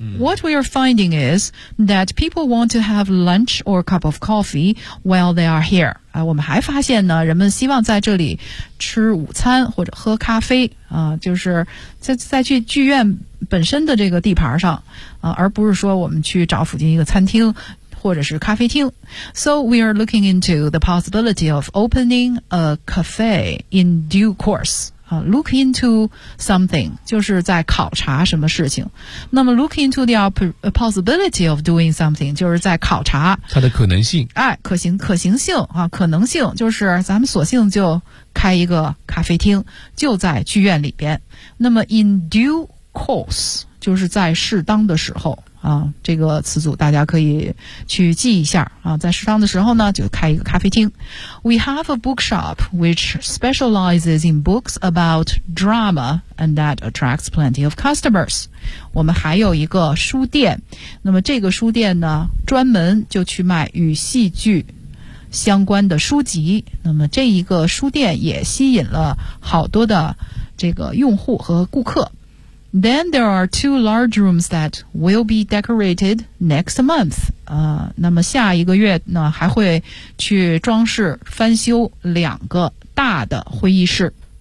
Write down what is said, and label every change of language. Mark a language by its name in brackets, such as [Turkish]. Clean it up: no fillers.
[English] What we are finding is that people want to have lunch or cup of coffee while they are here. [Chinese] 我们还发现呢，人们希望在这里吃午餐或者喝咖啡就是在去剧院本身的这个地盘上而不是说我们去找附近一个餐厅或者是咖啡厅。 [English] So we are looking into the possibility of opening a cafe in due course. look into something [Chinese] 就是在考察什么事情，那么 [English] look into the possibility of doing something [Chinese] 就是在考察它的可能性，哎，可行性啊，可能性就是咱们索性就开一个咖啡厅就在剧院里边，那么 [English] in due course [Chinese] 就是在适当的时候啊，这个词组大家可以去记一下啊，在适当的时候呢就开一个咖啡厅。 [English] We have a bookshop which specializes in books about drama and that attracts plenty of customers. [Chinese] 我们还有一个书店，那么这个书店呢专门就去卖与戏剧相关的书籍，那么这一个书店也吸引了好多的这个用户和顾客。 [English] Then there are two large rooms that will be decorated next month. [Chinese] 那么下一个月呢还会去装饰翻修两个大的会议室。